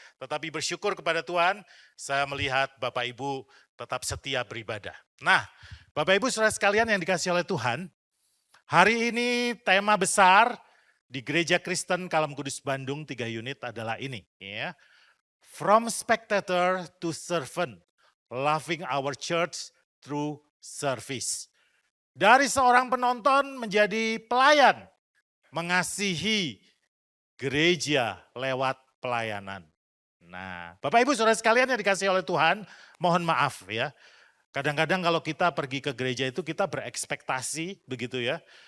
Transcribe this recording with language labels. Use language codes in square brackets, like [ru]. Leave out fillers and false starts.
[id] Tetapi bersyukur kepada Tuhan, saya melihat Bapak Ibu tetap setia beribadah. Nah, Bapak Ibu saudara sekalian yang dikasihi oleh Tuhan, hari ini tema besar di Gereja Kristen Kalam Kudus Bandung 3 unit adalah ini ya. [en] From spectator to servant, loving our church through service. [id] Dari seorang penonton menjadi pelayan, mengasihi gereja lewat pelayanan. Nah, Bapak Ibu saudara sekalian yang dikasihi oleh Tuhan, mohon maaf ya. Kadang-kadang kalau kita pergi ke gereja itu kita berekspektasi begitu ya.